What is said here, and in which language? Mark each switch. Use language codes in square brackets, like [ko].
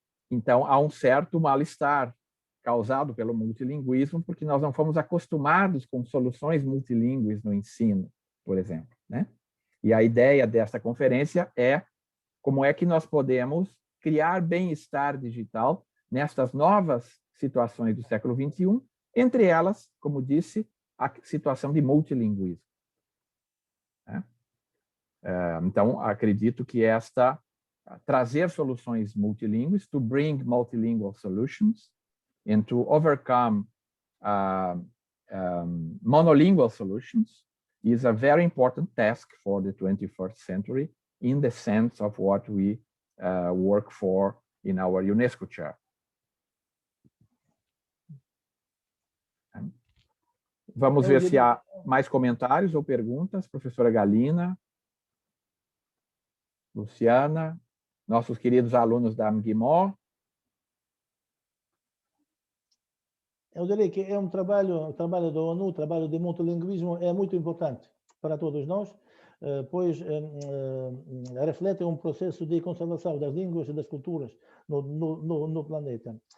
[pt] Então, há um certo mal-estar causado pelo multilinguismo, porque nós não fomos acostumados com soluções multilingües no ensino, por exemplo. E a ideia desta conferência é como é que nós podemos criar bem-estar digital nestas novas situações do século XXI, entre elas, como disse, a situação de multilinguismo. Então, acredito que trazer soluções multilingües, [en] to bring multilingual solutions, and to overcome monolingual solutions is a very important task for the 21st century in the sense of what we work for in our UNESCO chair. [pt] Vamos ver se há mais comentários ou perguntas. Professora Galina, Luciana, nossos queridos alunos da MGIMO. Eu diria que é um trabalho da ONU, o trabalho de multilinguismo é muito importante para todos nós, pois reflete um processo de conservação das línguas e das culturas no planeta.